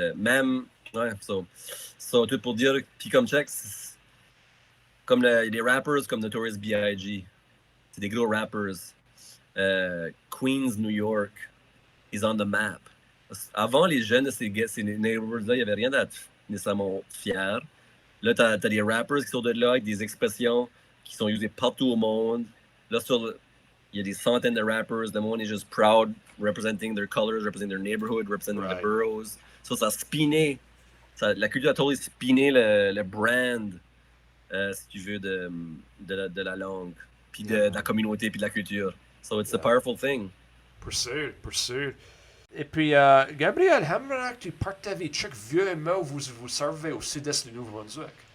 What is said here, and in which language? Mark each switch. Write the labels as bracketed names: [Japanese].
[French] Même, ouais, so, tout pour dire, puis comme check, comme des rappers comme Notorious B.I.G., c'est des gros rappers. [English] Queens, New York, is on the map. [French] Avant, les jeunes de ces neighborhoods-là, il n'y avait rien d'être nécessairement fier. Là, tu as des rappers qui sont de là avec des expressions qui sont usées partout au monde. Là, il y a des centaines de rappers. Le monde est juste [English] proud, representing their colors, representing their neighborhood, representing the boroughs. [French] So, ça a spiné. La culture a totally spiné le brand, si tu veux, de la langue, puis de la communauté, puis de la culture. [English] So, it's a powerful thing. [French] Pour sûr. Et puis, Gabriel, j'aimerais que tu partages chaque vieux mot vous servez au sud-est du Nouveau-Brunswick.